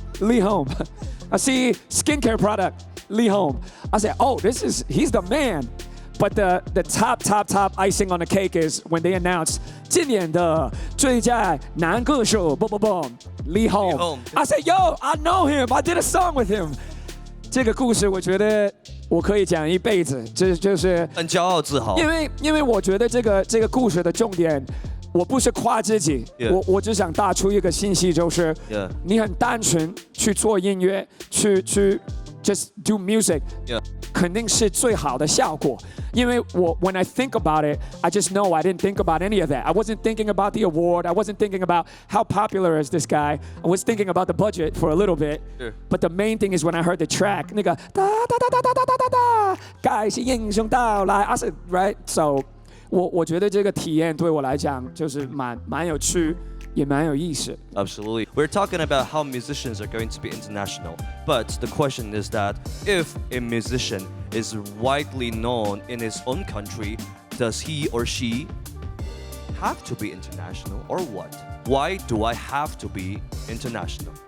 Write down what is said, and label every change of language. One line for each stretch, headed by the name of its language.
English: Lee Home. I see skincare product. Lee Home. I said, oh, he's the man. But the top icing on the cake is when they announce
Chinese: 今年的最佳男歌手
English: Lee Home. I said, yo, I know him. I did a song with him.
Chinese: 这个故事我觉得我可以讲一辈子，这就是很骄傲自豪。因为我觉得这个故事的重点，我不是夸自己， 我只想带出一个信息，就是你很单纯去做音乐，去
English: just do music，
Chinese: 肯定是最好的效果。因为
English: when I think about it, I just know I didn't think about any of that. I wasn't thinking about the award. I wasn't thinking about how popular is this guy. I was thinking about the budget for a little bit. But the main thing is when I heard the track,
Chinese: 那个哒哒哒哒哒哒哒哒，该是英雄到来。
English: I said right, so
Chinese: 我觉得这个体验对我来讲就是蛮有趣。也蛮有意思。
English: Absolutely. We're talking about how musicians are going to be international. But the question is that if a musician is widely known in his own country, does he or she have to be international or what? Why do I have to be international?